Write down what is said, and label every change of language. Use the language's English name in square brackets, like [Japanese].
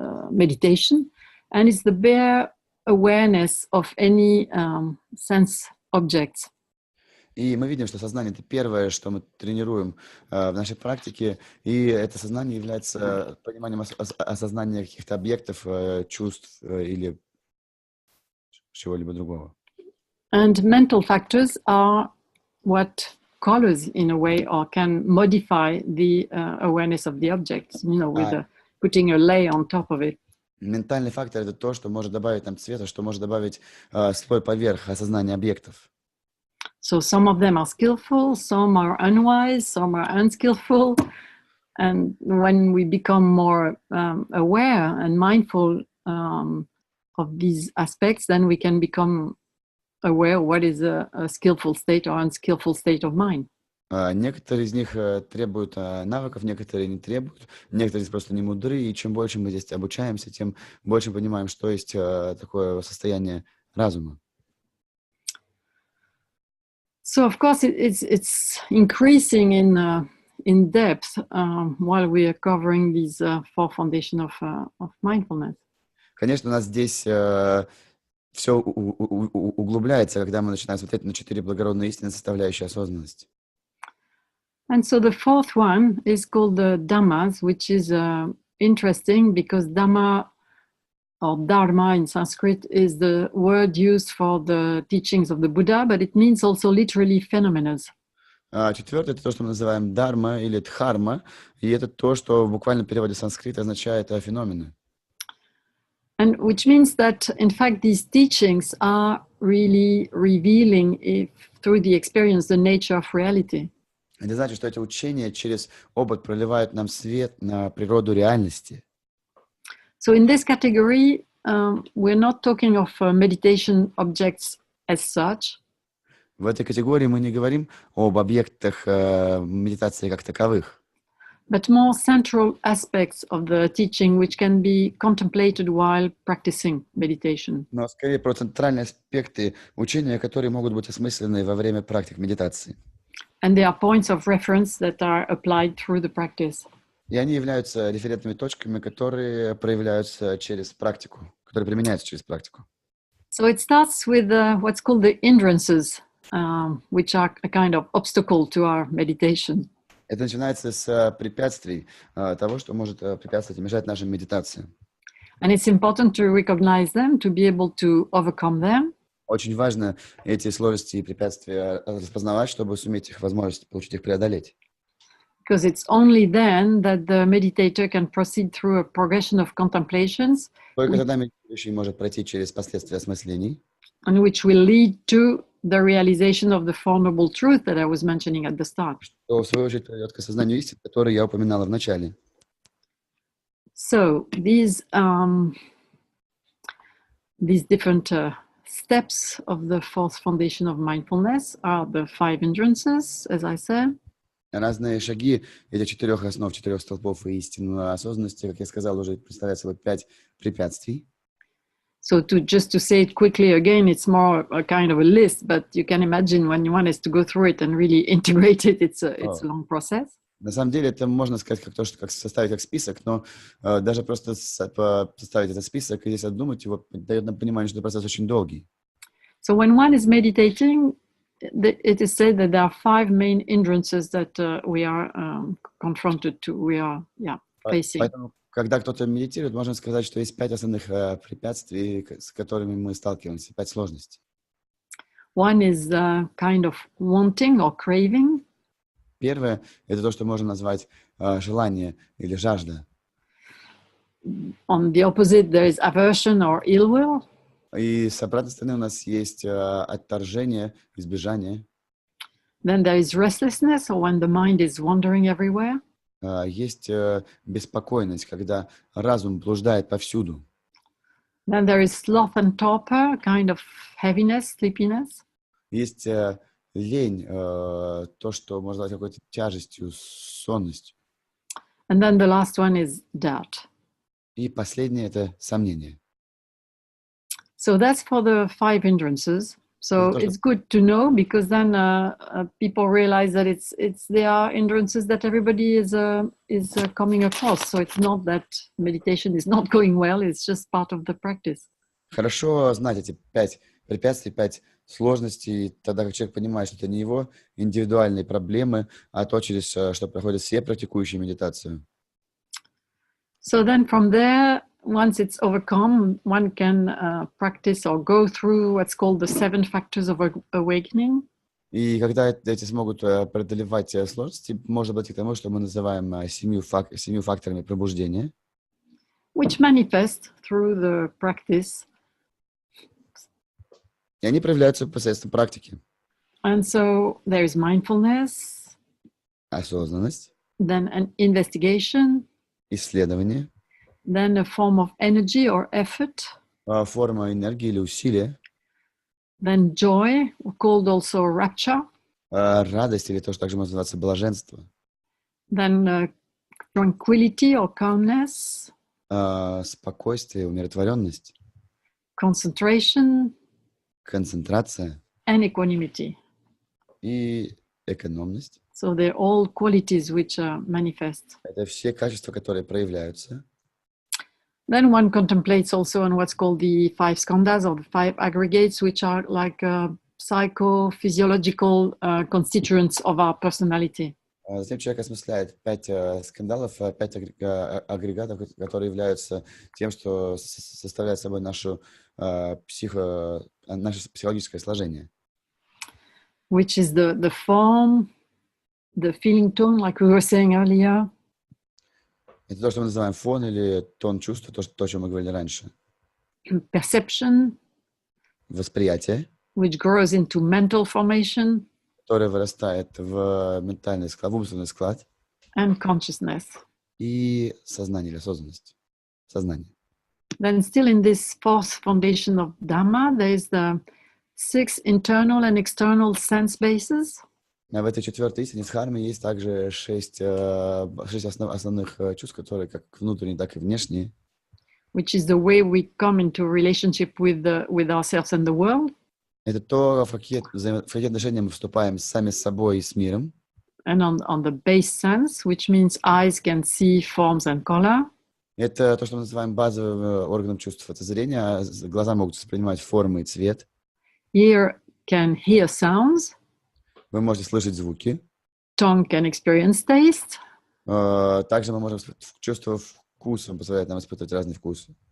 [English] meditation, and it's the bare awareness of any sense objects. [Russian] И мы видим, что сознание — это первое, что мы тренируем в нашей практике, и это сознание является пониманием осознания каких-то объектов, чувств или чего-либо другого. [English] And mental factors are what colors, in a way, or can modify the awareness of the objects, with putting a layer on top of it. [Russian] Ментальный фактор — это то, что может добавить нам цвета, что может добавить слой поверх осознания объектов. [English] So some of them are skillful, some are unwise, some are unskillful. And when we become more aware and mindful of these aspects, then we can become aware what is a skillful state or unskillful state of mind. [Russian] Некоторые из них требуют навыков, некоторые не требуют, некоторые здесь просто не мудры, и чем больше мы здесь обучаемся, тем больше понимаем, что есть такое состояние разума. [English] So, of course, it's increasing in depth while we are covering these four foundations of mindfulness. [Russian] Конечно, у нас здесь все углубляется, когда мы начинаем смотреть на 4 благородные истины, составляющие осознанность. [English] And so the fourth one is called the Dhammas, which is interesting because Dhamma or Dharma in Sanskrit is the word used for the teachings of the Buddha, but it means also literally phenomena. [Russian] Четвертое — это то, что мы называем дарма или дхарма, и это то, что в буквальном переводе с санскрита означает феномены. [English] And which means that, in fact, these teachings are really revealing, through the experience, the nature of reality. [Russian] Это значит, что эти учения через опыт проливают нам свет на природу реальности. [English] So in this category, we're not talking of meditation objects as such. [Russian] В этой категории мы не говорим об объектах медитации как таковых, [English] but more central aspects of the teaching which can be contemplated while practicing meditation. [Russian] но скорее про центральные аспекты учения, которые могут быть осмыслены во время практик медитации. [English] And they are points of reference that are applied through the practice. [Russian] И они являются референтными точками, которые проявляются через практику, которые применяются через практику. [English] So it starts with what's called the hindrances, which are a kind of obstacle to our meditation. [Russian] Это начинается с препятствий, того, что может препятствовать и мешать нашим медитациям. [English] And it's important to recognize them, to be able to overcome them. [Russian] Очень важно эти сложности и препятствия распознавать, чтобы суметь их возможность получить их преодолеть. [English] Because it's only then that the meditator can proceed through a progression of contemplations. [Russian] Только тогда медитирующий может пройти через последствия осмыслений, [English] And which will lead to the realization of the Four Noble Truths that I was mentioning at the start. [Russian] что в свою очередь приведет к осознанию истин, которые я упоминала в начале. [English] So these different steps of the fourth foundation of mindfulness are the 5 hindrances, as I said. [Russian] Разные шаги этих 4 основ, 4 столпов и истин осознанности, как я сказал, уже представляют собой 5 препятствий. [English] So just to say it quickly again, it's more a kind of a list, but you can imagine when one has to go through it and really integrate it, it's a long process. [Russian] На самом деле это можно сказать как составить как список, но даже просто составить этот список и здесь обдумать его дает нам понимание, что процесс очень долгий. [English] So when one is meditating, it is said that there are 5 main hindrances that we are confronted to, we are facing. [Russian] Поэтому, когда кто-то медитирует, можно сказать, что есть 5 основных препятствий, с которыми мы сталкиваемся, 5 сложностей. [English] One is kind of wanting or craving. [Russian] Первое — это то, что можно назвать желание или жажда. [English] On the opposite, there is aversion or ill will. [Russian] И с обратной стороны у нас есть отторжение, избежание. [English] Then there is restlessness, or when the mind is wandering everywhere. [Russian] Есть беспокойность, когда разум блуждает повсюду. [English] Then there is sloth and torpor, kind of heaviness, sleepiness. [Russian] Есть лень, то, что можно назвать какой-то тяжестью, сонностью. [English] And then the last one is doubt. [Russian] И последнее — это сомнение. [English] So that's for the 5 hindrances. So it's good to know, because then people realize that there are hindrances that everybody is coming across. So it's not that meditation is not going well; it's just part of the practice. [Russian] Хорошо знать эти 5 препятствий, 5 сложностей, тогда как человек понимает, что это не его индивидуальные проблемы, а то, через что проходят все практикующие медитацию. [English] So then from there, once it's overcome, one can practice or go through what's called the 7 factors of awakening. [Russian] И когда эти смогут преодолевать сложности, можно подойти к тому, что мы называем 7 факторами пробуждения, [English] which manifest through the practice. [Russian] и они проявляются посредством практики. [English] And so there is mindfulness, [Russian] Осознанность, [English] then an investigation, [Russian] исследование, [English] then a form of energy or effort, [Russian] форма энергии или усилия, [English] then joy, called also rapture, [Russian] радость, или то, что также можно называться блаженство, [English] then tranquility or calmness, [Russian] спокойствие, умиротворенность, [English] concentration, [Russian] концентрация [English] and equanimity. [Russian] и экономность. [English] So they're all qualities which manifest. [Russian] Это все качества, которые проявляются. [English] Then one contemplates also on what's called the 5 skandhas or the 5 aggregates, which are like psychophysiological constituents of our personality. [Russian] Затем человек осмысляет 5 скандалов, 5 агрегатов, которые являются тем, что составляет собой наше психологическое сложение. [English] Which is the form, the feeling tone, like we were saying earlier. [Russian] Это то, что мы называем фон или тон чувства, то, о чем мы говорили раньше. [English] Perception, [Russian] Восприятие, [English] which grows into mental formation. [Russian] которое вырастает в ментальный склад, в умственный склад. [English] And consciousness. [Russian] И сознание или осознанность. Сознание. [English] Then still in this 4th foundation of Dhamma, there is the 6 internal and external sense bases. [Russian] В этой 4-й истине дхармы есть также 6 основных чувств, которые как внутренние, так и внешние. [English] Which is the way we come into relationship with ourselves and the world. [Russian] Это то, в какие отношения мы вступаем сами с собой и с миром. [English] And on the base sense, which means eyes can see forms and color. [Russian] Это то, что мы называем базовым органом чувств. Это зрение, а глаза могут воспринимать формы и цвет. [English] Ear can hear sounds. [Russian] Вы можете слышать звуки. [English] Tongue can experience taste. [Russian] Также мы можем чувствовать вкус, он позволяет нам испытывать разные вкусы.